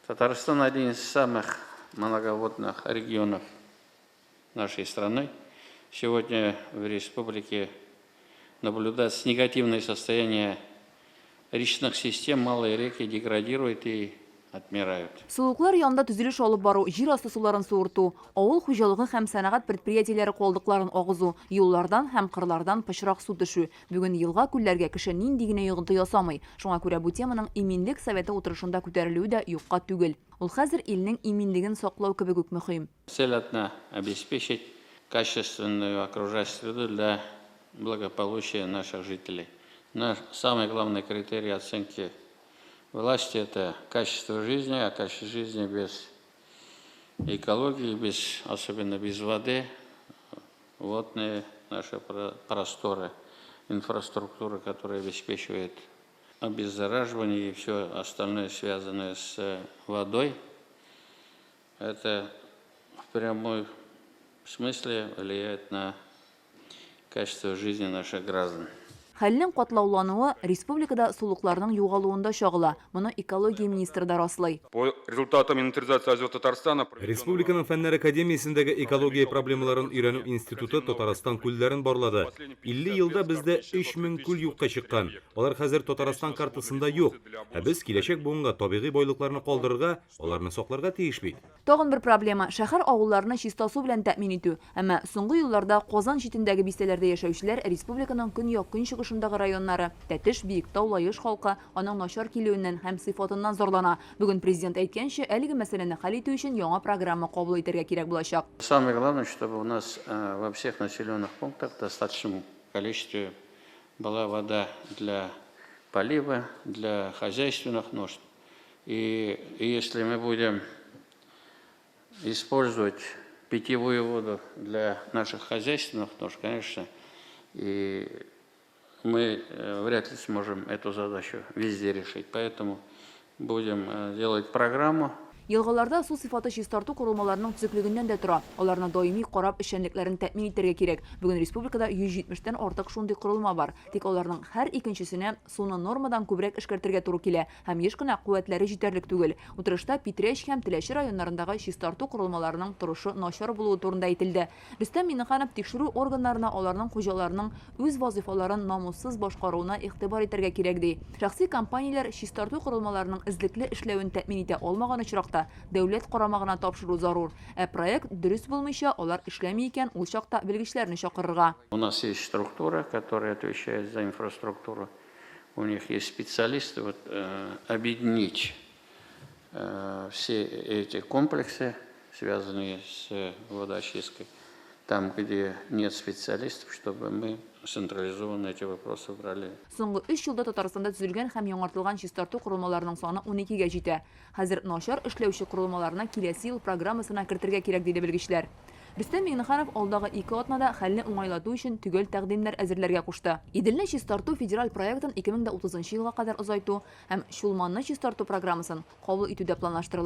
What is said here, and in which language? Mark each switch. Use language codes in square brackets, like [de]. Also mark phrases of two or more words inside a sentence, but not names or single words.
[ru] Татарстан один из самых многоводных регионов нашей страны. Сегодня в республике наблюдается негативное состояние речных систем, малые реки деградируют и отмирают. [tt] Сулуклар янында түзелеш алып бару, жер асты суларын суырту, авыл хуҗалыгы һәм сәнәгать предприятиеләре калдыкларын агызу, юллардан һәм кырлардан пычрак су төшү. Бүген елга күлләргә кеше нинди генә йогынты ясамый. Шуңа күрә бу теманың иминлек советы утырышында күтәрелүе дә юкка түгел. Ул хәзер илнең иминлеген саклау кебек үк мөһим. [ru] Цель одна – обеспечить качественную окружающую среду для благополучия наших жителей. Наш самый главный критерий оценки власти – это качество жизни, а качество жизни без экологии, особенно без воды, водные наши просторы, инфраструктура, которая обеспечивает обеззараживание и все остальное, связанное с водой, это в прямом смысле влияет на качество жизни наших граждан. [tt] Хәлнең катлаулануы республикада сулыкларның югалуында чагыла. Моны экология министры да раслый. [ru] По результатам инвентаризации озера Татарстана [tt] Республиканың фәннәр академиясендәге экология проблемаларын өйрәнү институты Татарстан күлләрен барлады. 50 елда бездә 3000 күл юкка чыккан. Алар хәзер Татарстан картасында юк. Ә без киләчәк буынга табигый байлыкларны калдырырга, аларны сакларга тиеш бит. Тагын бер проблема – шәһәр авылларны чиста су белән тәэмин итү. Әмма соңгы елларда Казан читендәге бистәләрдә яшәүчеләр республиканың көньяк-көнчыгышындагы районнары Тәтеш, Биектау, Лаеш халкы аның начар килүеннән һәм сыйфатыннан зарлана. Бүген президент әйткәнчә, әлеге мәсьәләне хәл итү өчен яңа программа кабул итәргә кирәк булачак. [ru] Самое главное, чтобы у нас во всех населенных пунктах в достаточном количестве была вода для полива, для хозяйственных нужд. И если мы будем использовать питьевую воду для наших хозяйственных нужд, конечно, и мы вряд ли сможем эту задачу везде решить. Поэтому будем делать программу. [tt] Елгаларда су сыйфаты чистарту корылмаларының төзеклегеннән дә тора. Аларны даими карап эшчәнлекләрен тәэмин итәргә кирәк. Бүген республикада 170 тән артык шундый корылма бар. Тик аларның һәр икенчесенә суны нормадан күбрәк эшкәртергә туры килә һәм еш кына куәтләре җитәрлек түгел. Утырышта Питрәч һәм Теләче районнарындагы чистарту корылмаларының торышы начар булуы турында әйтелде. Рөстәм Миннеханов тикшерү органнарына аларның хуҗаларының үз вазифаларын намуссыз башкаруына игътибар итәргә кирәк ди. Шәхси компанияләр чистарту корылмаларының эзлекле эшләвен тәэмин итә алмаган очракта дәүләт карамагына тапшыру зарур. Проект дөрес булмыйча, алар эшләми икән, ул чакта белгечләрне чакырырга. [ru] У нас есть структура, которая отвечает за инфраструктуру. У них есть специалисты. Объединить все эти комплексы, связанные с водоочисткой, там, где нет специалистов, чтобы мы централизованно эти вопросы брали. [tt] Соңгы 3 елда Татарстанда төзелгән һәм яңартылган чистарту корылмаларының саны 12-гә җитә. Хәзер начар эшләүче корылмаларны киләсе ел программасына кертергә кирәк диде белгечләр. Рөстәм Миннеханов алдагы 2 атнада хәлне уңайлату өчен төгәл тәкъдимнәр әзерләргә кушты. Иделне чистарту федераль проектын 2030 елга кадәр озайту һәм Чулманны чистарту программасын кабул итүдә планлаштырыла.